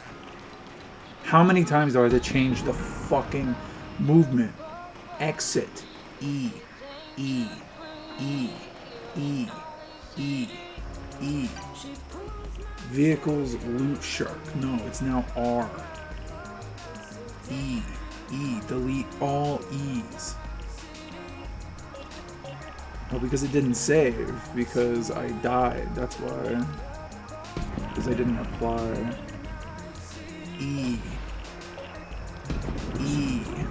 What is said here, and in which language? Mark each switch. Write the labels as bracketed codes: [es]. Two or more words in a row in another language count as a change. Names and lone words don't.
[en] How many times do I have to change the fucking movement? Exit. E. E. E. E. E. E. Vehicles loot shark. No, it's now R. E. E. Delete all E's. Oh, because it didn't save. Because I died. That's why. Because I didn't apply. E. E.